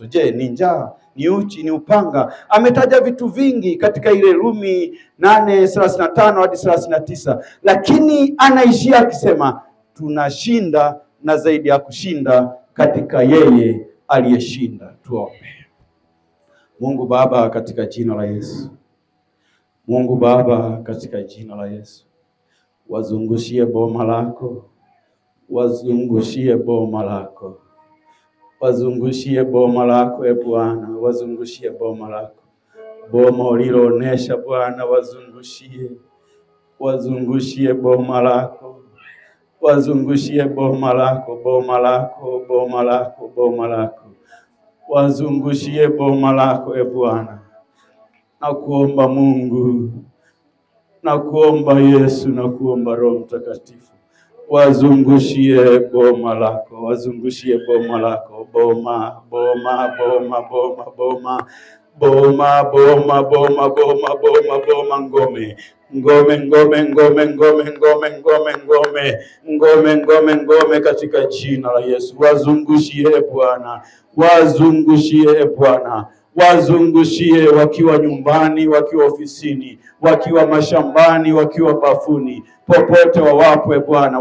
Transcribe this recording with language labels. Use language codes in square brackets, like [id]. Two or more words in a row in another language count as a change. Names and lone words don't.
[sw] Je, ni njaa, ni uchi, ni upanga? Ametaja vitu vingi katika ile Rumi 8:35 hadi 39, lakini anaishia akisema tunashinda na zaidi ya kushinda katika yeye aliyeshinda. Tuombe. Mungu Baba, katika jina la Yesu. Mungu Baba, katika jina la Yesu, wazungushie boma lako, wazungushie boma lako, wazungushie boma lako e Bwana, wazungushie boma lako, boma uliloonesha Bwana, wazungushie, wazungushie boma lako, wazungushie boma lako, boma lako, boma lako, boma lako, wazungushie boma lako e Bwana. Nakuomba Mungu, nakuomba Yesu, nakuomba Roho Mtakatifu, wazungushie boma lako, wazungushie boma lako, boma, boma, boma, boma, boma, boma, boma, boma, boma, boma, boma, ngome, ngome, ngome, ngome, ngome, ngome, ngome, ngome, ngome, ngome, ngome katika jina la Yesu. Wazungushie Bwana, wazungushie Bwana, wazungushie, wakiwa nyumbani, wakiwa ofisini, wakiwa mashambani, wakiwa bafuni, popote wawapo Bwana.